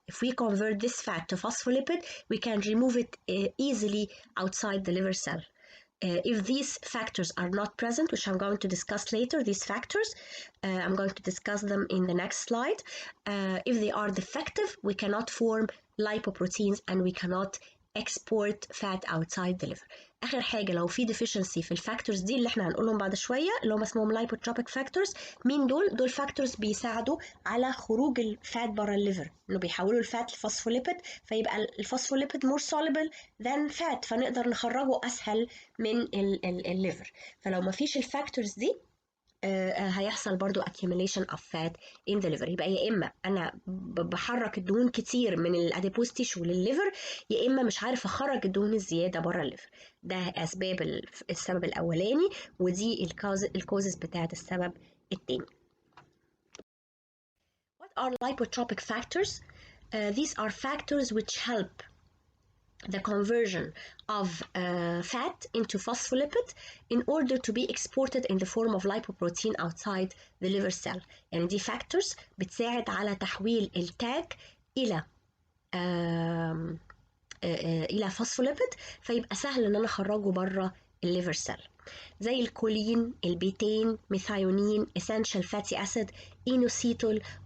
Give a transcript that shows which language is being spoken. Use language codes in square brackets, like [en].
[en] If we convert this fat to phospholipid, we can remove it easily outside the liver cell. If these factors are not present, which I'm going to discuss later, these factors, I'm going to discuss them in the next slide. If they are defective, we cannot form lipoproteins and we cannot export fat outside the liver. [ar] آخر حاجة، لو في deficiency في الفاكتورز دي اللي احنا هنقولهم بعد شوية، اللي هم اسمهم lipotropic factors. مين دول؟ دول فاكتورز بيساعدوا على خروج الفات بره الليفر، انه بيحولوا الفات لفوسفوليبيد، فيبقى الفوسفوليبيد [en] more soluble than fat، [ar] فنقدر نخرجه أسهل من الليفر. فلو ما فيش الفاكتورز دي هيحصل برضو [en] accumulation of fat in the liver. [ar] يبقى يا إما أنا بحرك الدهون كتير من الأديبوز تيشو للليفر، يا إما مش عارف أخرج الدهون الزيادة بره الليفر. ده أسباب السبب الأولاني، ودي الكوزز بتاعت السبب التاني. [en] What are lipotropic factors? These are factors which help the conversion of fat into phospholipid in order to be exported in the form of lipoprotein outside the liver cell. [ar] يعني دي factors بتساعد على تحويل التاج إلى phospholipid، فيبقى سهل إن أنا أخرجه بره الليفر سيل. زي الكولين، البيتين، ميثايونين، essential fatty acid، inositol.